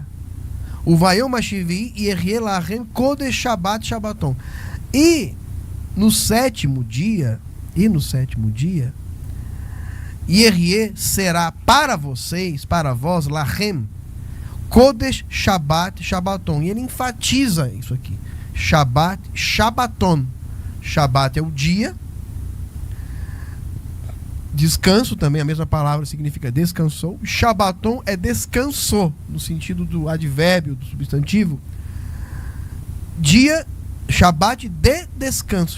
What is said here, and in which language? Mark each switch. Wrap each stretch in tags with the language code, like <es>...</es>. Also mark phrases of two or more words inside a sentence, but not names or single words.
<he>וביום השביעי יהיה לכם קודש שבת שבתון.</he> <pt>E no sétimo dia, Yerie será para vocês, para vós,</pt> <he>לכם, קודש שבת שבתון.</he> <pt>E ele enfatiza isso aqui.</pt> <he>שבת, שבתון.</he> <pt>Shabbat é o dia. Descanso também, a mesma palavra significa descansou. Shabbaton é descansou, no sentido do advérbio, do substantivo. Dia, Shabbat de descanso.</pt>